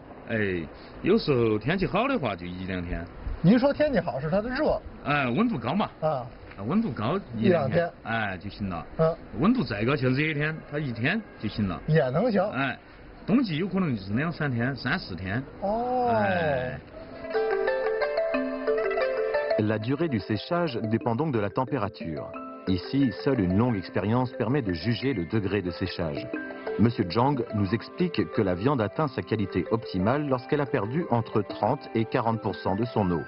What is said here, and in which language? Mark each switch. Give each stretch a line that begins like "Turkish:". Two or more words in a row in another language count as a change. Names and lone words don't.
Chinese: 哎，有时候天气好的话就1、2天。您说天气好是它的热？哎，温度高嘛。啊。温度高1、2天，哎就行了。温度再高，就热一天，它1天就行了。也能行。哎，冬季有可能就是2、3天、3、4天。哦。哎。
French: La durée du séchage dépend donc de la température. Ici, seule une longue expérience permet de juger le degré de séchage. Monsieur Zhang nous explique que la viande atteint sa qualité optimale lorsqu'elle a perdu entre 30 et 40% de son eau.